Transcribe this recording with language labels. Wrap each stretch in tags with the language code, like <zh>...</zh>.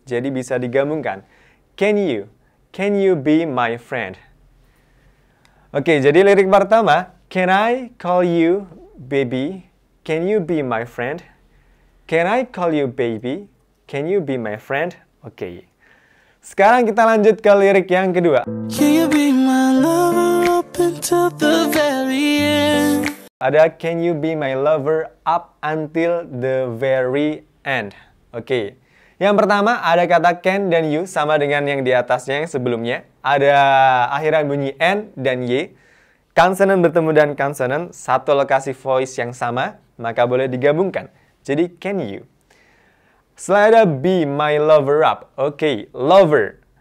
<id>Jadi bisa digabungkan.</id> <en>Can you be my friend?</en> <id>Oke, jadi lirik pertama,</id> <en>can I call you baby? Can you be my friend? Can I call you baby? Can you be my friend? Oke.</en> <id>Sekarang kita lanjut ke lirik yang kedua.</id> <en>Can you be my lover up until the very end?</en> <id>Ada</id> <en>can you be my lover up until the very end.</en> <id>Oke. Yang pertama ada kata can dan you sama dengan yang di atasnya yang sebelumnya. Ada akhiran bunyi N dan Y. Konsonan bertemu dan konsonan, satu lokasi voice yang sama, maka boleh digabungkan. Jadi can you. Setelah ada be my lover up. Oke, lover.</id>